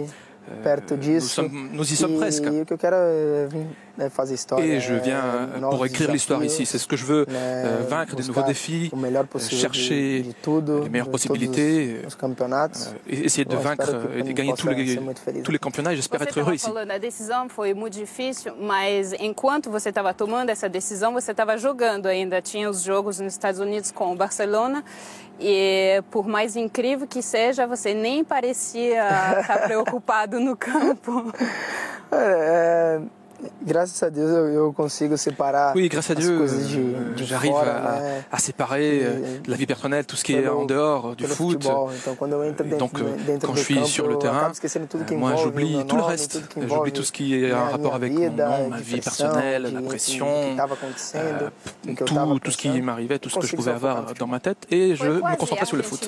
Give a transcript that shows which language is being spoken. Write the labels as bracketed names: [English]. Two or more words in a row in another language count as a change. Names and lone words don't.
[French] Nous y sommes presque. Et je viens pour écrire l'histoire ici. C'est ce que je veux, vaincre des nouveaux défis, chercher les meilleures possibilités, essayer de vaincre et de gagner tous les championnats. J'espère être heureux ici. [Portuguese] A decisão foi muito difícil, mas enquanto você estava tomando essa decisão, você estava jogando ainda. Tinha os jogos nos Estados Unidos com o Barcelona. E por mais incrível que seja, você nem parecia estar preocupado no campo. [French] Grâce à Dieu, [Portuguese] eu consigo séparer. [French] Oui, grâce à Dieu, j'arrive à séparer la vie personnelle, tout ce qui est en dehors du foot. Donc, quand je suis sur le terrain, moi, j'oublie tout le reste. J'oublie tout ce qui est en rapport avec mon nom, ma vie personnelle, la pression, tout ce qui m'arrivait, tout ce que je pouvais avoir dans ma tête, et je me concentrais sur le foot.